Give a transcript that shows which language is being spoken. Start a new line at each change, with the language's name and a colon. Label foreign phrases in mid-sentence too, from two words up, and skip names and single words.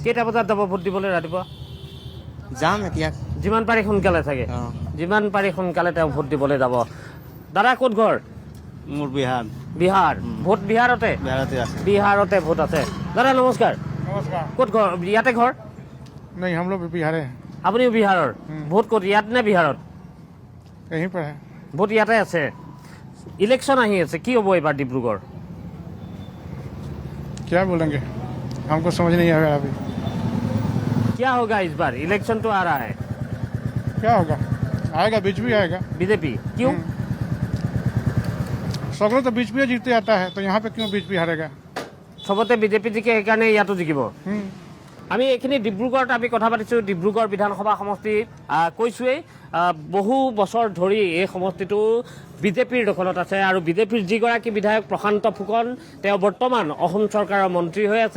Assamese: কেইটা বজাত যাব ভোট দিবলৈ ৰাতিপুৱা যাম এতিয়া যিমান পাৰি সোনকালে থাকে যিমান পাৰি সোনকালে তেওঁ ভোট দিবলৈ যাব দাদা ক'ত ঘৰ মোৰ বিহাৰ ভোট বিহাৰতে ভোট আছে দাদা নমস্কাৰ ক'ত ঘৰ ইয়াতে ঘৰ
Hindi: नहीं हम लोग बिहार
Assamese: আপুনিও বিহাৰৰ ভোট ক'ত ইয়াত নে বিহাৰত
Hindi: यहीं पर है
Assamese: ভোট ইয়াতে আছে ইলেকশ্যন আহি আছে কি হ'ব এইবাৰ ডিব্ৰুগড়
Hindi: क्या बोलेंगे हमको समझ नहीं आ रहा अभी क्या होगा इस बार? इलेक्शन तो आ रहा है। क्या होगा आएगा बीजेपी आएगा बीजेपी क्यों? सगलों तो बीजेपी जीतते आता है तो यहाँ पे क्यों बीजेपी हारेगा
Assamese: চবতে বিজেপি জিকে সেইকাৰণে ইয়াতো জিকিব। আমি এইখিনি ডিব্ৰুগড়ত আমি কথা পাতিছোঁ। ডিব্ৰুগড় বিধানসভা সমষ্টি কৈছোঁৱেই বহু বছৰ ধৰি এই সমষ্টিটো বিজেপিৰ দখলত আছে আৰু বিজেপিৰ যিগৰাকী বিধায়ক প্ৰশান্ত ফুকন তেওঁ বৰ্তমান অসম চৰকাৰৰ মন্ত্ৰী হৈ আছে।